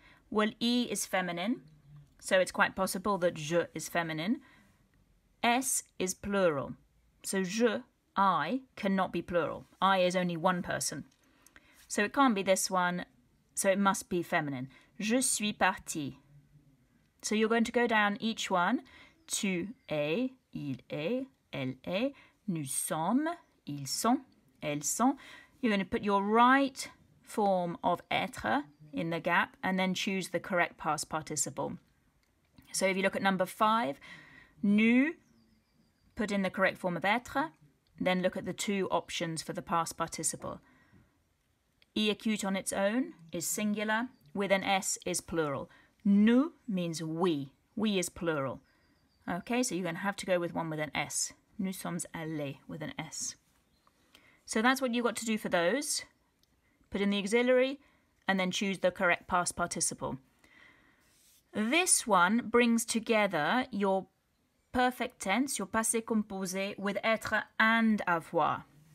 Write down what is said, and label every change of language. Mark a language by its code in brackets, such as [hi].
[en] Well, E is feminine, so it's quite possible that je is feminine. S is plural. So je, I, cannot be plural. I is only one person. So it can't be this one, so it must be feminine. [fr] Je suis partie. [en] So you're going to go down each one. [fr] Tu es, il est, elle est, nous sommes, ils sont, elles sont. [en] You're going to put your right form of être in the gap and then choose the correct past participle. So if you look at number 5, nous, put in the correct form of être, then look at the two options for the past participle. E acute on its own is singular, with an S is plural. Nous means we. We is plural. Okay, so you're going to have to go with one with an S. [fr] Nous sommes allés [en] with an S. So that's what you've got to do for those. Put in the auxiliary and then choose the correct past participle. This one brings together your perfect tense, your passé composé, with être and avoir.